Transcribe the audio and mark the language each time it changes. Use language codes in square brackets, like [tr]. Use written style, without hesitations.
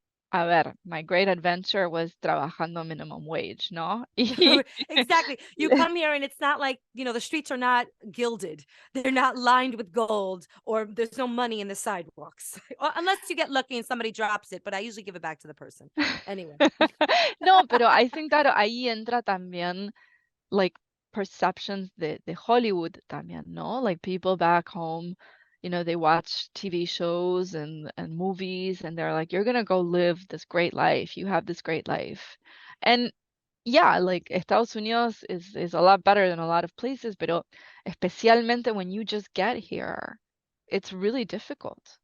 [es] A ver, [en] my great adventure was [es] trabajando [en] minimum wage, [es] ¿no? [en] Exactly. You come here and it's not like, the streets are not gilded. They're not lined with gold or there's no money in the sidewalks. Unless you get lucky and somebody drops it, but I usually give it back to the person. Anyway. [es] No, pero [en] I think that [es] ahí entra también [en] like perceptions [es] de Hollywood también, ¿no? [en] Like people back home, they watch TV shows and movies and they're like, you're gonna go live this great life. You have this great life. And yeah, like Estados Unidos is a lot better than a lot of places, [es] pero especialmente [en] when you just get here, it's really difficult.